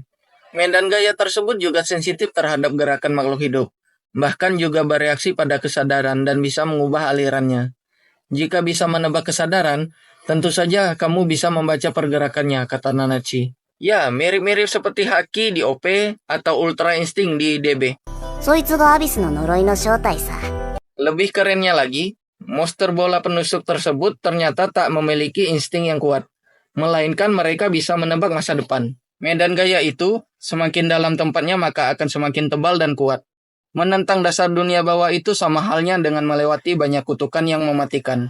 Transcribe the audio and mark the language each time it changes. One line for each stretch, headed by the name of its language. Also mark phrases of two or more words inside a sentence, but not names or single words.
Indonesian: Medan gaya tersebut juga sensitif terhadap gerakan makhluk hidup. Bahkan juga bereaksi pada kesadaran dan bisa mengubah alirannya. Jika bisa menebak kesadaran, tentu saja kamu bisa membaca pergerakannya, kata Nanachi. Ya, mirip-mirip seperti Haki di OP atau Ultra Instinct di DB.
Japanese: そいつがアビスの呪いの正体さ。
Indonesian: Lebih kerennya lagi, monster bola penusuk tersebut ternyata tak memiliki insting yang kuat. Melainkan mereka bisa menebak masa depan. Medan gaya itu, semakin dalam tempatnya maka akan semakin tebal dan kuat. Menentang dasar dunia bawah itu sama halnya dengan melewati banyak kutukan yang mematikan.